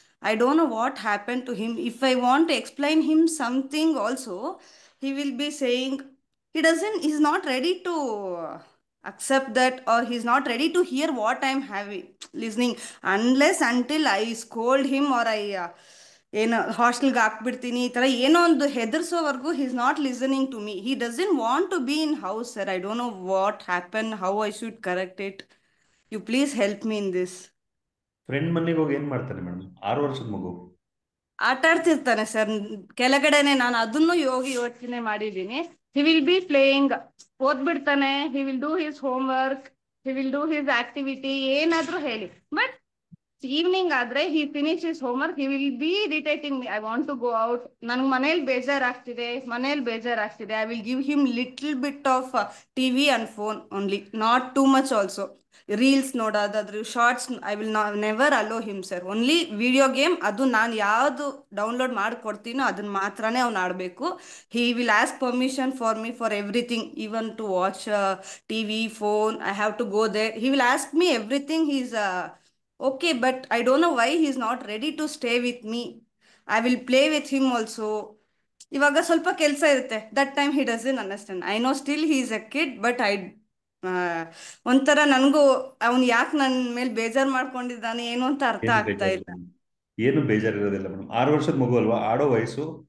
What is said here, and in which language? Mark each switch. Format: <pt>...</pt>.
<en>I don't know what happened to him. If I want to explain him something also, he will be saying he's not ready to accept that, or he's not ready to hear what I'm having listening, unless until I scold him, or I</en> <kn>ಏನು ಹಾಸ್ಟೆಲ್ಗೆ ಹಾಕ್ಬಿಡ್ತೀನಿ ಈ ಥರ ಏನೋ ಒಂದು ಹೆದರ್ಸೋವರೆಗೂ</kn> <en>He is not listening to me. He doesn't want to be in house sir. I don't know what happen, how I should correct it. You please help me in this.</en> <kn>Friend ಮನೆಗೆ ಹೋಗಿ ಏನ್ ಮಾಡ್ತಾನೆ madam? 6 ವರ್ಷದ ಮಗು ಆಟ ಆಡ್ತಿರ್ತಾನೆ sir ಕೆಳಗಡೆನೆ. ನಾನು ಅದನ್ನು ಯೋಚನೆ ಮಾಡಿದ್ದೀನಿ.</kn> <en>he will be playing, ಓದ್ಬಿಡ್ತಾನೆ, he will do his homework, he will do his activity,</en> <kn>ಏನಾದ್ರೂ ಹೇಳಿ.</kn> <en>But evening ಆದ್ರೆ he finish his homework, he will be irritating me. I want to go out,</en> <kn>ನನ್ಗೆ ಮನೇಲಿ ಬೇಜಾರಾಗ್ತಿದೆ.</kn> <en>I will give him little bit of TV and phone only, not too much also.</en> <kn>Reels ನೋಡೋದಾದ್ರು,</kn> <en>Shorts, I will never allow him sir.</en> <kn>Only video game, ಅದು ನಾನು ಯಾವುದು download ಮಾಡಿಕೊಡ್ತೀನೋ ಅದನ್ನ ಮಾತ್ರನೇ ಅವ್ನು ಆಡಬೇಕು.</kn> <en>He will ask permission for me for everything, even to watch TV, phone. I have to go there. He will ask me everything. He is okay, but I don't know why he's not ready to stay with me. I will play with him also.</en> <kn>ಇವಾಗ ಸ್ವಲ್ಪ ಕೆಲಸ ಇರುತ್ತೆ,</kn> <en>That time he doesn't understand. I know still he is a kid, but</en> <kn>ಒಂಥರ ನನಗೂ ಅವ್ನು ಯಾಕೆ ನನ್ನ ಮೇಲೆ ಬೇಜಾರು ಮಾಡ್ಕೊಂಡಿದ್ದಾನೆ ಏನು ಅಂತ ಅರ್ಥ ಆಗ್ತಾ ಇಲ್ಲ. ಏನು ಬೇಜಾರಿರೋದಿಲ್ಲ ಮೇಡಮ್. 6 ವರ್ಷದ ಮಗು ಅಲ್ವಾ, ಆಡೋ ವಯಸ್ಸು.</kn>